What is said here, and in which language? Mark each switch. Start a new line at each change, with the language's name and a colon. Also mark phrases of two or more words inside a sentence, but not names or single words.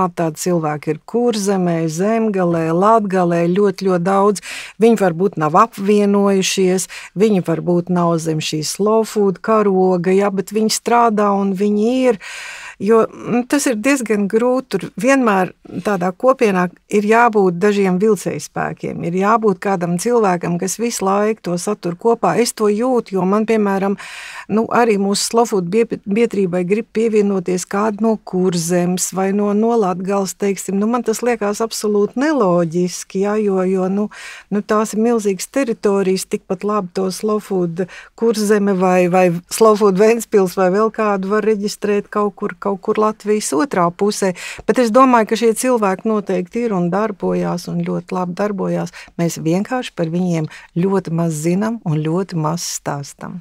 Latvian: tādi cilvēki ir Kurzemē, Zemgalē, Latgalē, ļoti, ļoti daudz, viņi varbūt nav apvienojušies, viņi varbūt nav zem šī
English: slow food
Latvian: karoga, ja, bet viņi strādā un viņi ir, jo tas ir diezgan grūti, tur vienmēr tādā kopienā ir jābūt dažiem vilcējspēkiem, ir jābūt kādam cilvēkam, kas visu laiku to satur kopā. Es to jūtu, jo man, piemēram, arī mūsu
English: slow food
Latvian: biedrībai grib pievienoties kādu no Kurzemes vai no Latgales, teiksim. Man tas liekas absolūti neloģiski, ja, jo tās ir milzīgas teritorijas, tikpat labi to
English: slow food
Latvian: Kurzeme vai
English: slow food
Latvian: Ventspils vai vēl kādu var reģistrēt kaut kur Latvijas otrā pusē, bet es domāju, ka šie cilvēki noteikti ir un darbojās un ļoti labi darbojās. Mēs vienkārši par viņiem ļoti maz zinām un ļoti maz stāstam.